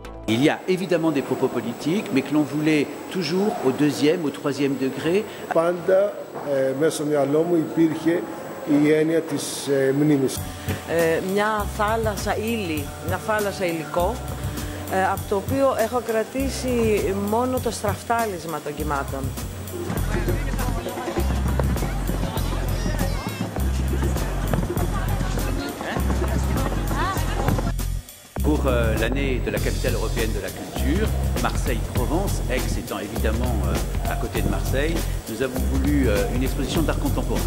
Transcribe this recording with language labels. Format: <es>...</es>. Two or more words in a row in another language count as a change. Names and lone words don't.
<fr>Il y a évidemment des propos politiques, mais que l'on voulait toujours au deuxième, au troisième degré.</fr> <el>Πάντα μέσα στο μυαλό μου υπήρχε η έννοια της μνήμης. Μια θάλασσα ύλη, μια θάλασσα υλικό, από το οποίο έχω κρατήσει μόνο το στραφτάλισμα των κυμάτων.</el> <fr>Pour l'année de la capitale européenne de la culture, Marseille-Provence, Aix étant évidemment à côté de Marseille, nous avons voulu une exposition d'art contemporain.</fr>